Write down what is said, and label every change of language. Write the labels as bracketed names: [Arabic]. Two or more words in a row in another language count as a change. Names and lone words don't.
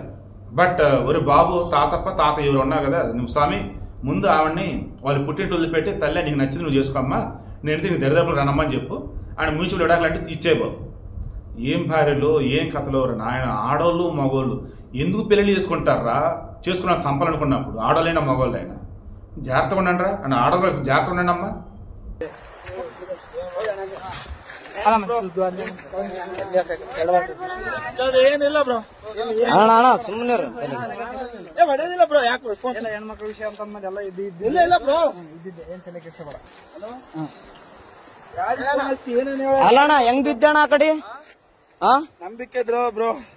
[Telugu] బట్ ఒరి బాబు, తాతప్ప తాత ఎవరు ఉన్నా కదా, నువ్వు స్వామి ముందు ఆవిడ్ని వాళ్ళు పుట్టింటి వదిలిపెట్టి తల్లి నీకు నచ్చింది నువ్వు చేసుకోమ్మా, నేను నీకు దరిదాపులు రానమ్మని చెప్పు. ఆయన మ్యూచువల్ విడాకులంటే ఇచ్చేబాబు. ఏం భార్యలు ఏం కథలు నాయన. ఆడోళ్ళు మగోళ్ళు ఎందుకు పెళ్లి చేసుకుంటారా? చేసుకున్నా చంపాలనుకున్నప్పుడు ఆడోళ్ళైనా మగోళ్ళైనా జాగ్రత్తగా ఉండండి రా అని. ఆడవాళ్ళు జాగ్రత్తగా ఉండండి అమ్మా. [Kannada] ಏನಿಲ್ಲ ಬ್ರೋ, ಸುಮ್ಮನೆ ಹೊಡೆದಿಲ್ಲ ಬ್ರೋ. ಯಾಕೆ ಹೆಣ್ಮಕ್ಳ ವಿಷಯ ಅಂತ ಎಲ್ಲ ಇಲ್ಲ ಇಲ್ಲ ಬ್ರೋ, ಇದ್ದಿದ್ದೆ ಏನ್ ತಲೆ ಕೆಡ್ಸಬೇಡ. ಅಲ್ಲಣ್ಣ ಹೆಂಗ್ ಬಿದ್ದಣ ಆ ಕಡೆ ನಂಬಿಕೆ ಇದ್ರು ಬ್ರೋ.